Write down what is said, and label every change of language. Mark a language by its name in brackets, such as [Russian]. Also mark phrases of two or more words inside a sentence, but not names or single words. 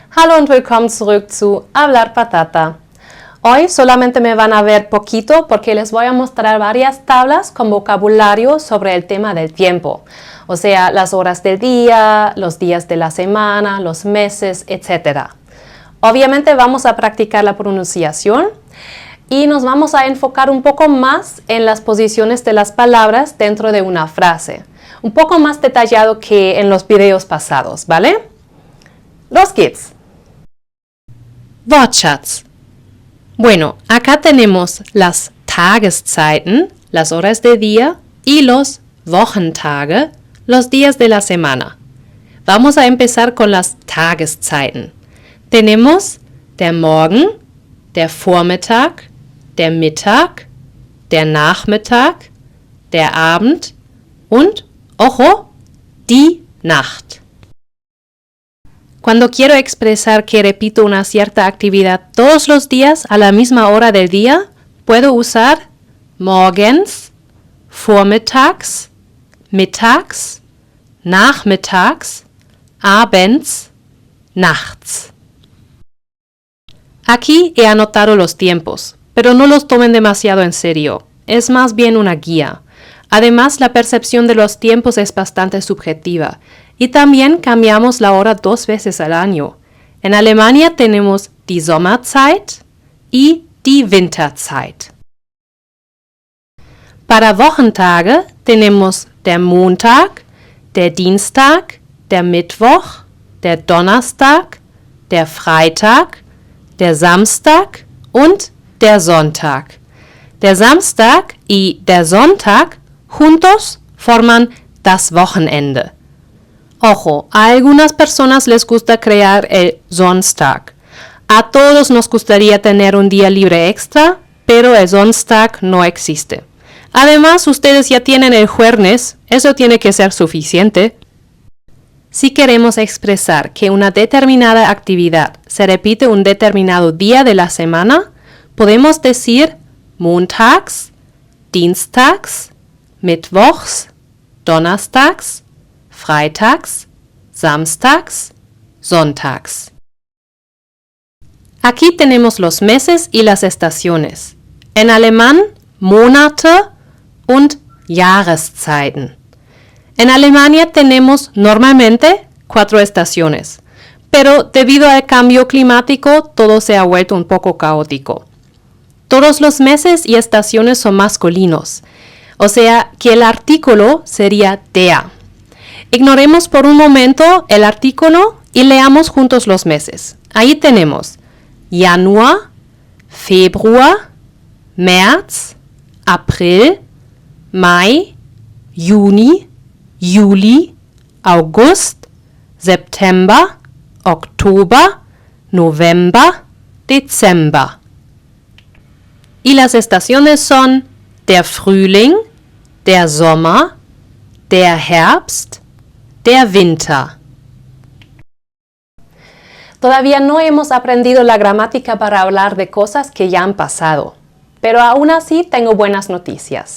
[German] Hallo und willkommen zurück zu Hablar Patata. [Spanish] Hoy solamente me van a ver poquito porque les voy a mostrar varias tablas con vocabulario sobre el tema del tiempo. O sea, las horas del día, los días de la semana, los meses, etc. Obviamente vamos a practicar la pronunciación y nos vamos a enfocar un poco más en las posiciones de las palabras dentro de una frase. Un poco más detallado que en los videos pasados, ¿vale? [German] Los geht's. Wortschatz. [Spanish] Bueno, acá tenemos las Tageszeiten, las horas de día, y los Wochentage, los días de la semana. Vamos a empezar con las Tageszeiten. [German] Tenemos der Morgen, der Vormittag, der Mittag, der Nachmittag, der Abend und, ojo, die Nacht. [Spanish] Cuando quiero expresar que repito una cierta actividad todos los días a la misma hora del día, puedo usar [German] morgens, vormittags, mittags, nachmittags, abends, nachts. [Spanish] Aquí he anotado los tiempos, pero no los tomen demasiado en serio. Es más bien una guía. Además, la percepción de los tiempos es bastante subjetiva. Y también cambiamos la hora 2 veces al año. En Alemania tenemos [German] die Sommerzeit [Spanish] y [German] die Winterzeit. Para Wochentage tenemos der Montag, der Dienstag, der Mittwoch, der Donnerstag, der Freitag, der Samstag und der Sonntag. Der Samstag y der Sonntag [Spanish] juntos forman [German] das Wochenende. [Spanish] Ojo, a algunas personas les gusta crear el Sonntag. A todos nos gustaría tener un día libre extra, pero el Sonntag no existe. Además, ustedes ya tienen el jueves, eso tiene que ser suficiente. Si queremos expresar que una determinada actividad se repite un determinado día de la semana, podemos decir [German] montags, dienstags, mittwochs, donnerstags, freitags, samstags, sonntags. [Spanish] Aquí tenemos los meses y las estaciones. En alemán, [German] Monate und Jahreszeiten. [Spanish] En Alemania tenemos normalmente 4 estaciones, pero debido al cambio climático todo se ha vuelto un poco caótico. Todos los meses y estaciones son masculinos, o sea que el artículo sería der. Ignoremos por un momento el artículo y leamos juntos los meses. [German] Ahí tenemos Januar, Februar, März, April, Mai, Juni, Juli, August, September, Oktober, November, Dezember. [Spanish] Y las estaciones son [German] der Frühling, der Sommer, der Herbst, der Winter. [Spanish] Todavía no hemos aprendido la gramática para hablar de cosas que ya han pasado, pero aún así tengo buenas noticias.